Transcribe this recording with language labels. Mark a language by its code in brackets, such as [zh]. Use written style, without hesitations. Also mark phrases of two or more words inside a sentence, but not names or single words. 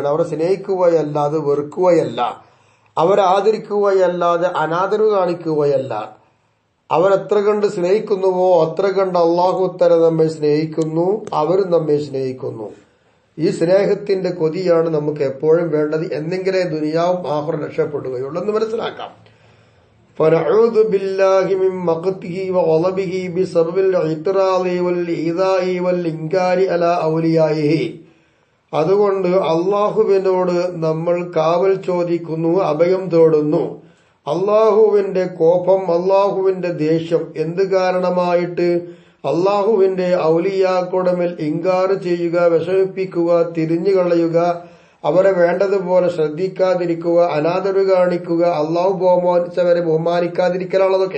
[ml] അവരെ സ്നേഹിക്കുകയല്ലാതെ വെറുക്കുകയല്ല, അവരെ ആദരിക്കുകയല്ലാതെ അനാദരവ് കാണിക്കുകയല്ല. അവരെത്ര കണ്ട് സ്നേഹിക്കുന്നുവോ അത്ര കണ്ട് അള്ളാഹു തആല നമ്മെ സ്നേഹിക്കുന്നു, അവരും നമ്മെ സ്നേഹിക്കുന്നു. ഈ സ്നേഹത്തിന്റെ കൊതിയാണ് നമുക്ക് എപ്പോഴും വേണ്ടത്. എന്നെങ്കിലേ ദുനിയാവും ആഖിറവും രക്ഷപ്പെടുകയുള്ളൂ എന്ന് മനസ്സിലാക്കാം. [ar] فنعوذ بالله من مقته وغضبه بسبب الاعتراض والإيذاء والإنكار على أوليائه. [ml] അതുകൊണ്ട് അള്ളാഹുവിനോട് നമ്മൾ കാവൽ ചോദിക്കുന്നു, അഭയം തേടുന്നു. അള്ളാഹുവിന്റെ കോപം, അള്ളാഹുവിന്റെ ദേഷ്യം എന്ത് കാരണമായിട്ട്? അള്ളാഹുവിന്റെ ഔലിയാക്കളുടെ മേൽ ഇൻകാർ ചെയ്യുക, വിഷമിപ്പിക്കുക, തിരിഞ്ഞു കളയുക, അവരെ വേണ്ടതുപോലെ ശ്രദ്ധിക്കാതിരിക്കുക, അനാദരവ് കാണിക്കുക, അള്ളാഹു ബഹുമാനിച്ചവരെ ബഹുമാനിക്കാതിരിക്കലാണതൊക്കെ.